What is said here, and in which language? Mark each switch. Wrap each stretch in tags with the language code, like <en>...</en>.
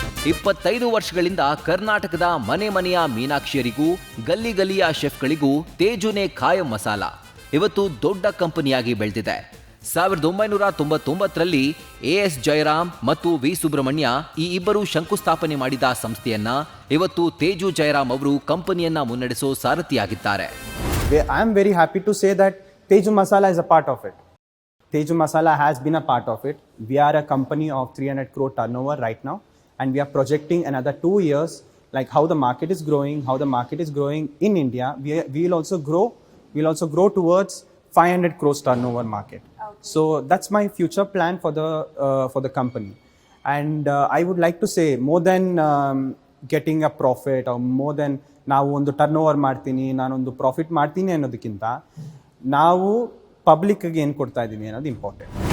<kn>25 ವರ್ಷಗಳಿಂದ ಕರ್ನಾಟಕದ ಮನೆಯ ಮೀನಾಕ್ಷಿಯರಿಗೂ ಗಲ್ಲಿಯ ಶೆಫ್ಗಳಿಗೂ ತೇಜುನೇ ಖಾಯಂ ಮಸಾಲ ಇವತ್ತು ದೊಡ್ಡ ಕಂಪನಿಯಾಗಿ ಬೆಳೆದಿದೆ. 1999ರಲ್ಲಿ AS ಜಯರಾಮ್ ಮತ್ತು V ಸುಬ್ರಹ್ಮಣ್ಯ ಈ ಇಬ್ಬರು ಶಂಕುಸ್ಥಾಪನೆ ಮಾಡಿದ ಸಂಸ್ಥೆಯನ್ನ ಇವತ್ತು ತೇಜು ಜಯರಾಮ್ ಅವರು ಕಂಪನಿಯನ್ನ ಮುನ್ನಡೆಸೋ ಸಾರಥಿಯಾಗಿದ್ದಾರೆ.</kn> <en>I am very happy to say that Teju Masala is a part of it. Teju Masala has been a part of it. We are a company of 300 crore turnover right now. And we are projecting another 2 years, like how the market is growing in India. We will also grow towards 500 crores turnover market. Okay. So that's my future plan for the company. And I would like to say, more than</en> <kn>getting a profit or more than ನಾವು ಒಂದು turn over ಮಾಡ್ತೀನಿ, ನಾನೊಂದು profit ಮಾಡ್ತೀನಿ ಅನ್ನೋದಕ್ಕಿಂತ ನಾವು ಪಬ್ಲಿಕ್ಗೆ ಏನು ಕೊಡ್ತಾ ಇದ್ದೀವಿ ಅನ್ನೋದು ಇಂಪಾರ್ಟೆಂಟ್.</kn>